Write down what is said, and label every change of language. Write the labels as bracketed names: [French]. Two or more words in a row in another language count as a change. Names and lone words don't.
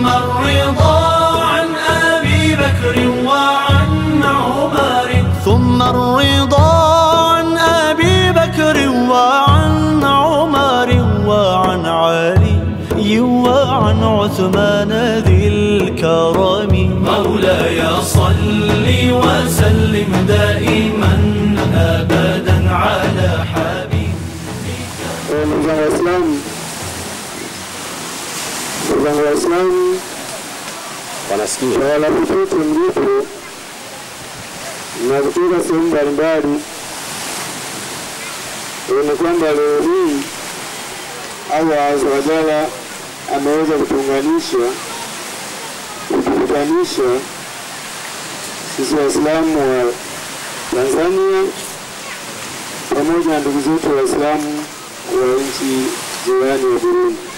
[Arabic] الرضا عن أبي بكر وعن عمر، ثم الرضا عن أبي بكر وعن عمر وعن علي وعن عثمان ذي الكرم مولاي صل وسلم دائما أبدا على حبيبك. [Swahili] Waislamu wanasikia wala popote mlipo na kutoka sehemu mbalimbali, ni kwamba leo hii Allah [Arabic] عز وجل [Swahili] ameweza kutukutanisha sisi Waislamu wa Tanzania pamoja na ndugu zetu Waislamu wa nchi jirani ya Burundi.